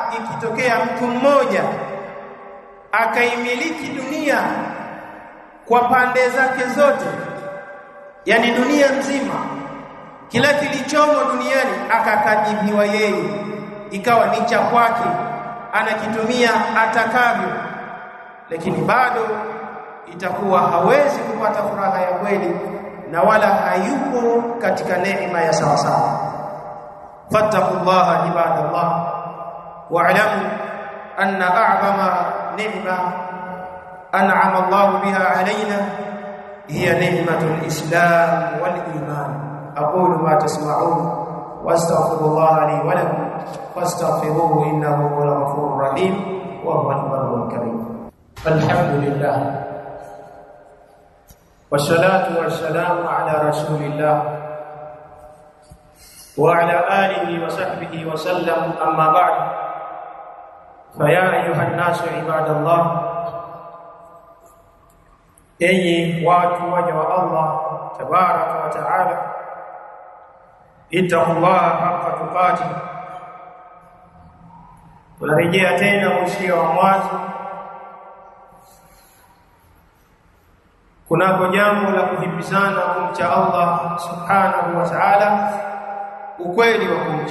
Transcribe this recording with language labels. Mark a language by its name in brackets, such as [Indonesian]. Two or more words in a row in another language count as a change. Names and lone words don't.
[Swahili] ikitokea mtu mmoja akaimiliki dunia kwa pande zake zote, yani dunia nzima, kila kilichomo duniani akakabidhiwa yeye, ikawa ni cha kwake, anakitumia atakavyo, lakini bado itakuwa hawezi kupata furaha ya kweli na wala hayuko katika neema ya sawa sawa. [Arabic] فاتقوا الله عباد الله, واعلموا أن أعظم نعمة أنعم الله بها علينا هي نعمة الإسلام والإيمان. أقول ما تسمعون وأستغفر الله لي ولكم فاستغفروه إنه هو الغفور الرحيم وهو البر الكريم. الحمد لله والصلاة والسلام على رسول الله وعلى آله وصحبه وسلم أما بعد. فيا أيها الناس عباد الله, [Swahili] enyi watu waja [Arabic] والله تبارك وتعالى اتقوا الله حق تقاته. [Swahili] Tunarejea tena usia wa mwanzo kunako jambo la kuhimizana kumcha Allah [Arabic] سبحانه وتعالى, [Swahili] ukweli wa kumcha.